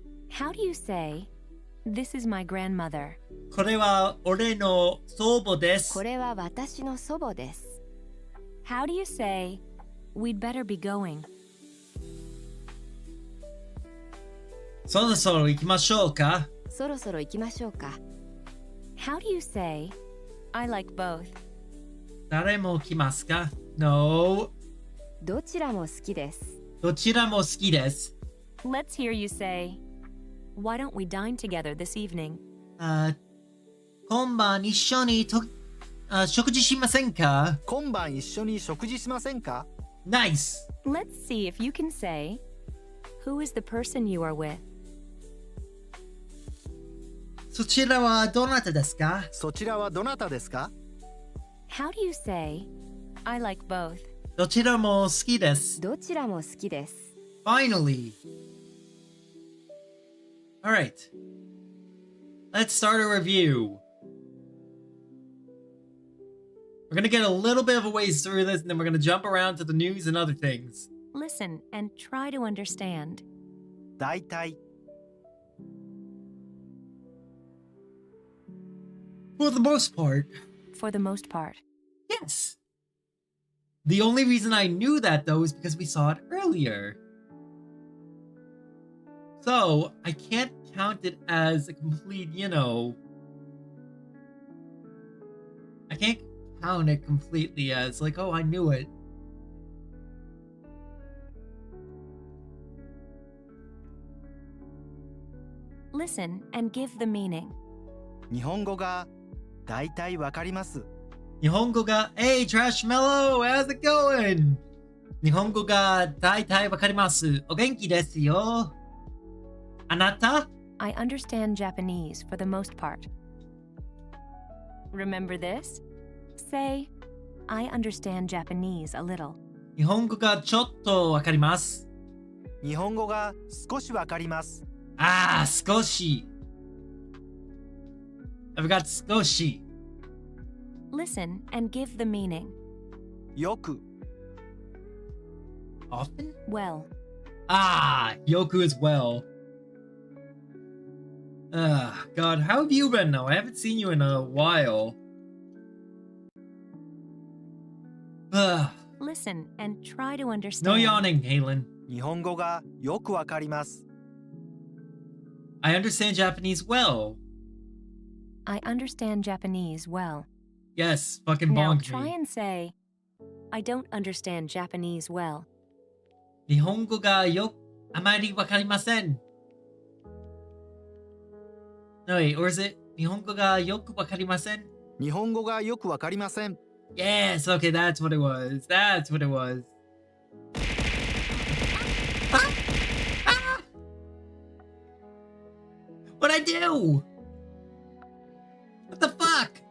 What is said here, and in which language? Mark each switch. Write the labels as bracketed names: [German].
[English] How do you say, this is my grandmother? [Japanese] これは俺の祖母です。これは私の祖母です。 [English] How do you say, we'd better be going? [Japanese] そろそろ行きましょうか？そろそろ行きましょうか。 [English] How do you say, I like both? [Japanese] 誰も来ますか？No. どちらも好きです。どちらも好きです。 [English] Let's hear you say, why don't we dine together this evening? [Japanese] 今晩一緒に食事しませんか？今晩一緒に食事しませんか？ [English] Nice! Let's see if you can say, who is the person you are with? [Japanese] そちらはどなたですか？そちらはどなたですか？ [English] How do you say, I like both? [Japanese] どちらも好きです。どちらも好きです。 [English] Finally! Alright. Let's start a review. We're gonna get a little bit of a ways through this, and then we're gonna jump around to the news and other things. Listen and try to understand. [Japanese] 大体 [English] For the most part, For the most part. yes. The only reason I knew that, though, is because we saw it earlier. So, I can't count it as a complete, I can't count it completely as, like, oh, I knew it. Listen and give the meaning. [Japanese] 日本語が大体わかります。 Nihongo ga, [English] hey, Trashmellow, how's it going? [Japanese] Nihongo ga daitai wakarimasu. O genki desu yo. Anata? [English] I understand Japanese for the most part. Remember this? Say, I understand Japanese a little. [Japanese] Nihongo ga chotto wakarimasu. 日本語が少しわかります。 [English] Ah, skoshi. I forgot skoshi. Listen and give the meaning. [Japanese] よく [English] Often? Well, Ah, Yoku as well. God, how have you been though? I haven't seen you in a while. listen and try to understand. No yawning, Halen. [Japanese] 日本語がよくわかります。 [English] I understand Japanese well. I understand Japanese well. Yes, fucking Now bonk try me. and say, I don't understand Japanese well. [Japanese] 日本語があまりわかりません. [English] No, wait, or is it [Japanese] 日本語がよくわかりません? 日本語がよくわかりません。 [English] Yes, okay, that's what it was. That's what it was. Ah! Ah! What'd I do? What the fuck?